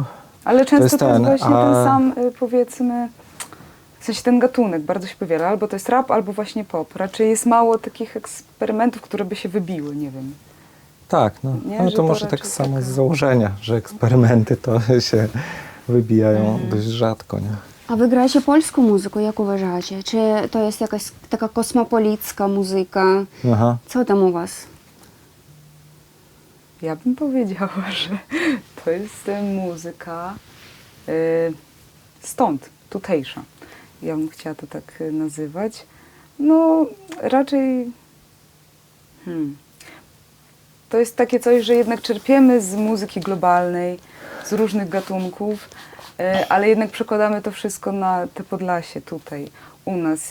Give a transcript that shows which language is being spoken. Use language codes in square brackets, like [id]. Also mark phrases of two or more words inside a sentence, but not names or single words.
[pl] Ale często to jest właśnie ten sam, powiedzmy, w sensie ten gatunek bardzo się powiela, albo to jest rap, albo właśnie pop. Raczej jest mało takich eksperymentów, które by się wybiły, nie wiem. Tak, no, Nie, no że to to może tak raczej samo taka... z założenia, że eksperymenty to się wybijają dość rzadko, nie? [uk] А ви граєте польську музику, як вважаєте? Чи то є якась така космополітська музика? [pl] Aha. Co tam u was? Ja bym powiedziała, że to jest muzyka stąd, tutejsza. Ja bym chciała to tak nazywać. No raczej to jest takie coś, że jednak czerpiemy z muzyki globalnej, z różnych gatunków, ale jednak przekładamy to wszystko na te Podlasie tutaj, u nas.